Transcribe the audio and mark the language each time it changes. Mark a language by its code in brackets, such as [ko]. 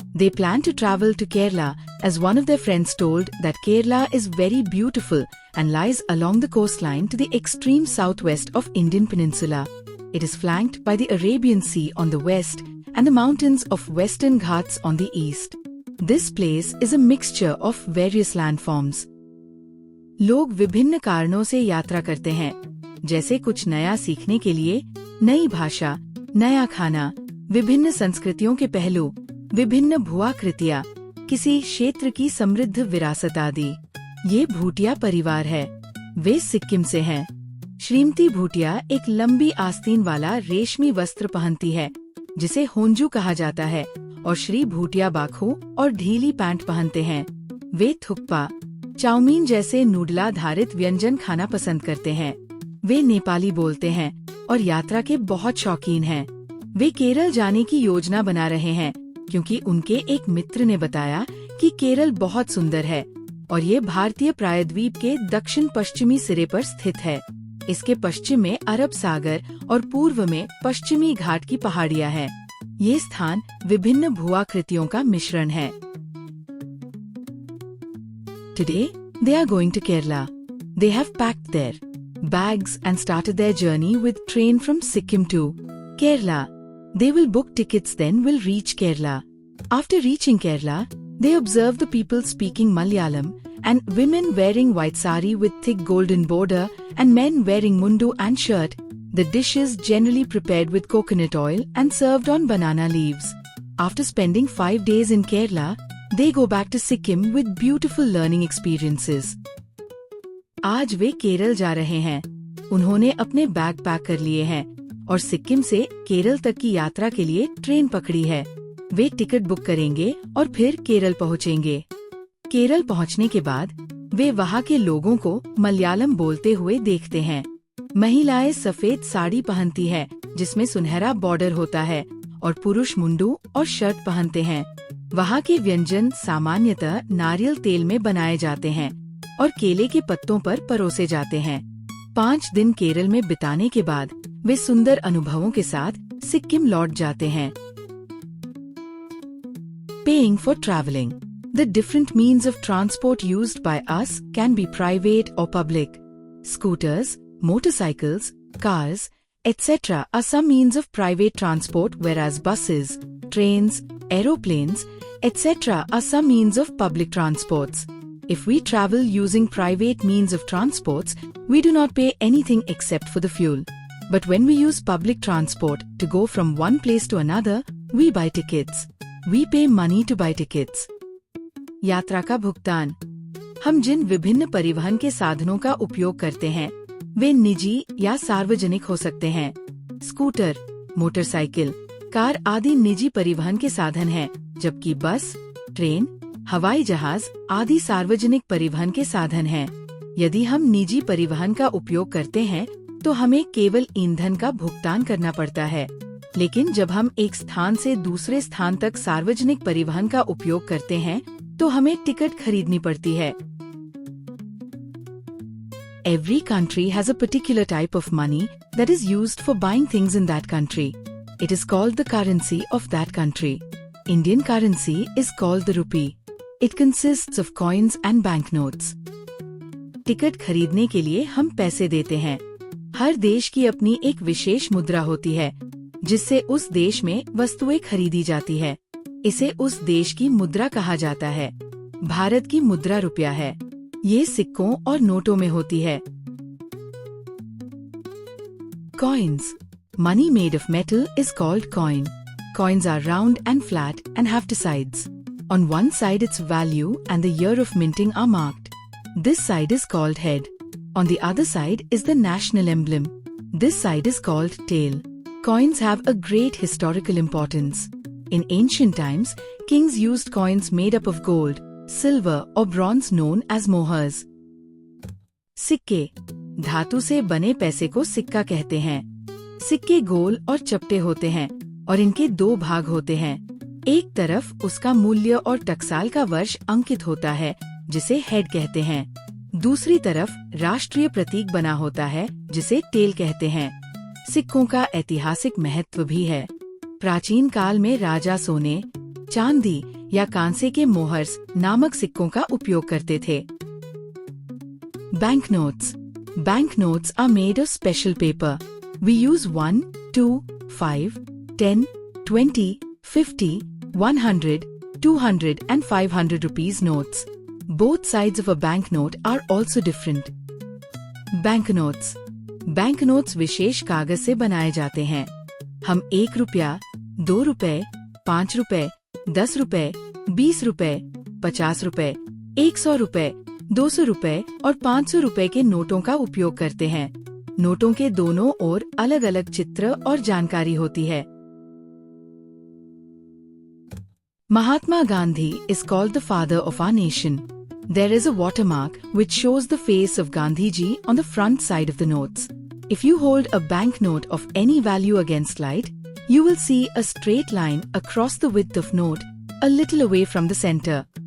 [en] They plan to travel to Kerala, as one of their friends told that Kerala is very beautiful and lies along the coastline to the extreme southwest of Indian peninsula. It is flanked by the Arabian Sea on the west and the mountains of Western Ghats on the east. This place is a mixture of various landforms. [hi] लोग विभिन्न कारणों से यात्रा करते हैं, जैसे कुछ नया सीखने के लिए, नई भाषा, नया खाना, विभिन्न संस्कृतियों के पहलू, विभिन्न भूआकृतियाँ, किसी क्षेत्र की समृद्ध विरासत आदि। ये भूटिया परिवार है। वे सिक्किम से हैं। श्रीमती भूटिया एक लंबी आस्तीन वाला रेशमी वस्त्र पहनती है, जिसे होंजू कहा जाता है, और श्री भूटिया बाखू और ढीली पैंट पहनते हैं। वे थुक्पा, चाउमीन जैसे नूडलाधारित व्यंजन खाना पसंद करते हैं। वे नेपाली बोलते हैं और यात्रा के बहुत शौकीन हैं। वे केरल जाने की योजना बना रहे हैं, क्योंकि उनके एक मित्र ने बताया कि केरल बहुत सुंदर है और ये भारतीय प्रायद्वीप के दक्षिण पश्चिमी सिरे पर स्थित है। इसके पश्चिम में अरब सागर और पूर्व में पश्चिमी घाट की पहाड़ियाँ हैं। ये स्थान विभिन्न भूआकृतियों का मिश्रण है। [en] Today, they are going to Kerala. They have packed their bags and started their journey with train from Sikkim to Kerala. They will book tickets, then will reach Kerala. After reaching Kerala, they observe the people speaking Malayalam and women wearing white sari with thick golden border and men wearing mundu and shirt. The dishes generally prepared with coconut oil and served on banana leaves. After spending 5 days in Kerala, they go back to Sikkim with beautiful learning experiences. [hi] आज वे केरल जा रहे हैं। उन्होंने अपने bag pack कर लिए हैं और सिक्किम से केरल तक की यात्रा के लिए ट्रेन पकड़ी है। वे टिकट बुक करेंगे और फिर केरल पहुंचेंगे। केरल पहुंचने के बाद वे वहां के लोगों को मलयालम बोलते हुए देखते हैं। महिलाएं सफेद साड़ी पहनती है, जिसमें सुनहरा बॉर्डर होता है, और पुरुष मुंडू और शर्ट पहनते हैं। वहां के व्यंजन सामान्यतः नारियल तेल में बनाए जाते हैं और केले के पत्तों पर परोसे जाते हैं। 5 दिन केरल में बिताने के बाद वे सुंदर अनुभवों के साथ सिक्किम लौट जाते हैं। [en] Paying for traveling. The different means of transport used by us can be private or public. Scooters, motorcycles, cars, etc. are some means of private transport, whereas buses, trains, aeroplanes, etc. are some means of public transports. If we travel using private means of transports, we do not pay anything except for the fuel. But when we use public transport to go from one place to another, we buy tickets. We pay money to buy tickets. [hi] यात्रा का भुगतान। हम जिन विभिन्न परिवहन के साधनों का उपयोग करते हैं, वे निजी या सार्वजनिक हो सकते हैं। स्कूटर, मोटरसाइकिल, कार आदि निजी परिवहन के साधन हैं, जबकि बस, ट्रेन, हवाई जहाज आदि सार्वजनिक परिवहन के साधन हैं। यदि हम निजी परिवहन का उपयोग करते हैं, तो हमें केवल ईंधन का भुगतान करना पड़ता है। लेकिन जब हम एक स्थान से दूसरे स्थान तक सार्वजनिक परिवहन का उपयोग करते हैं, तो हमें टिकट खरीदनी पड़ती है। [en] Every country has a particular type of money that is used for buying things in that country. It is called the currency of that country. Indian currency is called the rupee. It consists of coins and banknotes. [hi] Ticket खरीदने के लिए हम पैसे देते हैं। हर देश की अपनी एक विशेष मुद्रा होती है, जिससे उस देश में वस्तुएं खरीदी जाती है। इसे उस देश की मुद्रा कहा जाता है। भारत की मुद्रा रुपया है। ये सिक्कों और नोटों में होती है। [en] Coins. Money made of metal is called coin. Coins are round and flat and have two sides. On one side its value and the year of minting are marked. This side is called head. On the other side is the national emblem. This side is called tail. Coins have a great historical importance. In ancient times, kings used coins made up of gold, silver or bronze known as mohurs. [hi] सिक्के. धातु से बने पैसे को सिक्का कहते हैं. सिक्के गोल और चपटे होते हैं और इनके दो भाग होते हैं. एक तरफ उसका मूल्य और टकसाल का वर्ष अंकित होता है, जिसे हेड कहते हैं. दूसरी तरफ राष्ट्रीय प्रतीक बना होता है, जिसे टेल कहते हैं. सिक्कों का ऐतिहासिक महत्व भी है. प्राचीन काल में राजा सोने, चांदी या कांसे के मोहर्स नामक सिक्कों का उपयोग करते थे. [en] Banknotes. Banknotes are made of special paper. We use 1, 2, 5, 10, 20, 50, 100, 200 and 500 rupees notes. Both sides of a banknote are also different. Banknotes. [hi] Banknotes विशेष कागज से बनाए जाते हैं. हम 1 रुपया, 2 रुपए, 5 रुपए, 10 रुपए, 20 रुपए, 50 रुपए, 100 रुपए, 200 रुपए और 500 रुपए के नोटों का उपयोग करते हैं. नोटों के दोनों ओर अलग अलग चित्र और जानकारी होती है. [en] Mahatma Gandhi is called the father of our nation. There is a watermark which shows the face of Gandhi ji on the front side of the notes. If you hold a banknote of any value against light, you will see a straight line across the width of note, a little away from the center.